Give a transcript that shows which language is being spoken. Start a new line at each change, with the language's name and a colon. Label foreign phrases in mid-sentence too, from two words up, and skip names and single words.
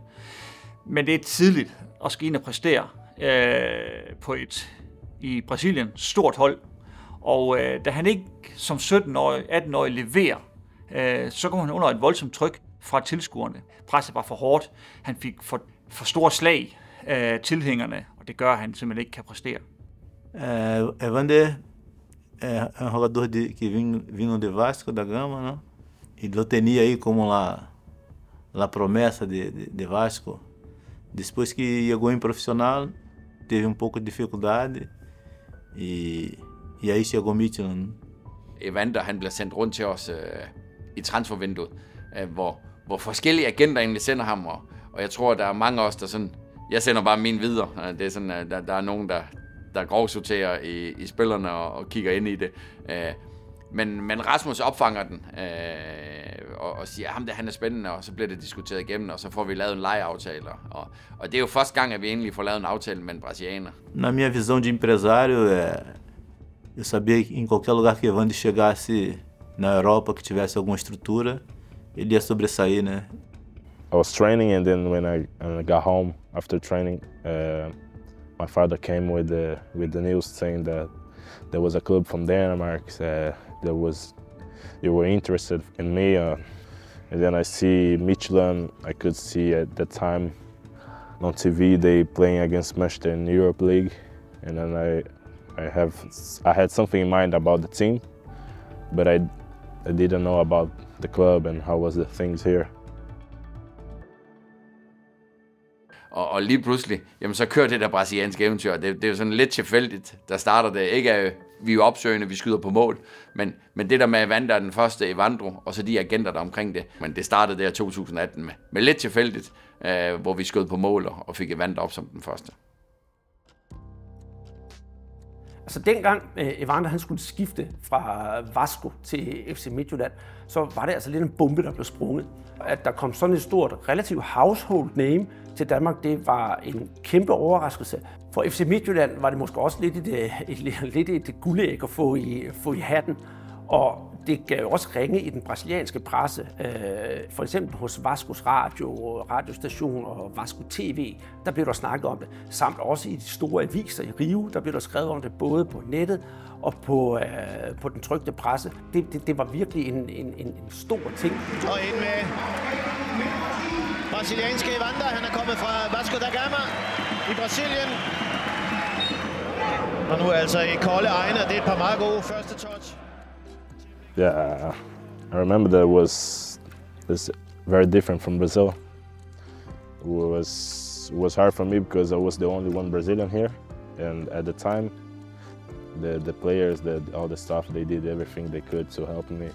Danish: Men det er tidligt at skal ind og præstere på i Brasilien stort hold. Og da han ikke som 17-årig, 18-årig leverer, så kommer han under et voldsomt tryk fra tilskuerne. Presset var for hårdt. Han fik for for store slag af tilhængerne, og det gør, at han simpelthen ikke kan præstere.
Portuguese: Evander é um jogador que vinha de Vasco da Gama, né? E lo tinha aí como la promessa de Vasco. Depois que chegou em profissional, teve pouco de dificuldade e aí chegou Midtjylland.
Danish: Evander, han bliver sendt rundt til os i transfervinduet, hvor forskellige agenter egentlig sender ham, og jeg tror, der er mange af os, der sådan, jeg sender bare min videre. Det er sådan, der er nogen, der grovsorterer i spillerne og kigger ind i det. Men Rasmus opfanger den og siger, at han er spændende, og så bliver det diskuteret igennem, og så får vi lavet en lejeaftale. Og det er jo første gang, at vi egentlig får lavet en aftale med en brasilianer.
Portuguese: Na minha visão de empresário, eu sabia que em qualquer lugar que Evander chegasse na Europa, que tivesse alguma estrutura, ele ia sobressair, né?
English: I was training, and then when I got home after training, my father came with the news saying that there was a club from Denmark they were interested in me, and then I see Midtjylland. I could see at that time on TV they playing against Manchester in the Europe League, and then I had something in mind about the team, but I didn't know about the club and how was the things here.
Danish: Og lige pludselig, jamen så kører det der brasilianske eventyr. Det er jo sådan lidt tilfældigt, der starter det. Ikke at vi er opsøgende, vi skyder på mål, men det der med Evander den første, Evandro, og så de agenter der omkring det. Men det startede der 2018 med lidt tilfældigt, hvor vi skød på mål og fik Evander op som den første. Altså dengang Evander han skulle skifte fra Vasco til FC Midtjylland, så var det altså lidt en bombe, der blev sprunget. At der kom sådan et stort, relativt
English: household name
Danish: til Danmark, det var en kæmpe overraskelse. For FC Midtjylland var det måske også lidt et guldæg at få i hatten. Og det gav også ringe i den brasilianske presse, for eksempel hos Vascos radiostation og Vasco TV, der blev der snakket om det. Samt også i de store aviser i Rio, der blev der skrevet om det både på nettet og på den trykte presse. Det var virkelig en stor ting. Og ind med brasilianske Evander, han er kommet fra Vasco da Gama i Brasilien. Og nu altså i kolde egne, og det er et par meget gode første touch.
English: Yeah, I remember that it's very different from Brazil. It was hard for me because I was the only one Brazilian here, and at the time, the players, all the staff, they did everything they could to help me.